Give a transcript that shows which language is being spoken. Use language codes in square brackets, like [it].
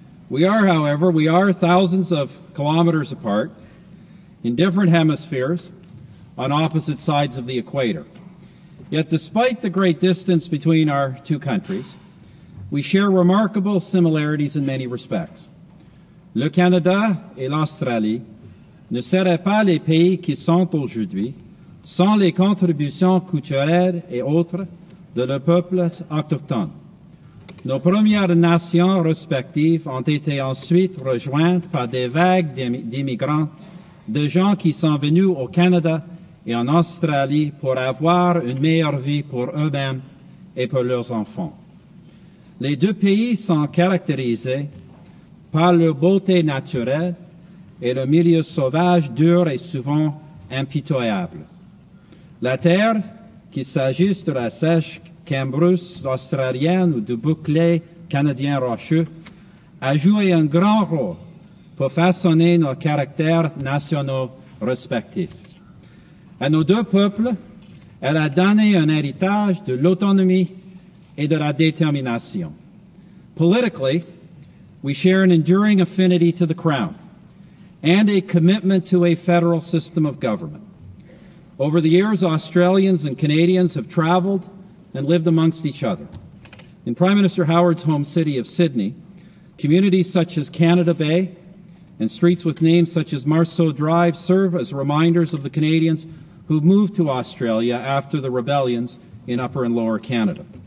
[en] We are thousands of kilometres apart, in different hemispheres, on opposite sides of the equator. Yet despite the great distance between our two countries, we share remarkable similarities in many respects. [fr] Le Canada et l'Australie ne seraient pas les pays qui sont aujourd'hui sans les contributions culturelles et autres de leurs peuples autochtones. Nos premières nations respectives ont été ensuite rejointes par des vagues d'immigrants, de gens qui sont venus au Canada et en Australie pour avoir une meilleure vie pour eux-mêmes et pour leurs enfants. Les deux pays sont caractérisés par leur beauté naturelle et le milieu sauvage dur et souvent impitoyable. La terre, qu'il s'agisse de la sèche cambrousse australienne ou du bouclier canadien rocheux, a joué un grand rôle pour façonner nos caractères nationaux respectifs. À nos deux peuples, elle a donné un héritage de l'autonomie et de la détermination. [en] Politically, we share an enduring affinity to the Crown and a commitment to a federal system of government. Over the years, Australians and Canadians have traveled and lived amongst each other. In Prime Minister Howard's home city of Sydney, communities such as Canada Bay and streets with names such as Marceau Drive serve as reminders of the Canadians who moved to Australia after the rebellions in Upper and Lower Canada.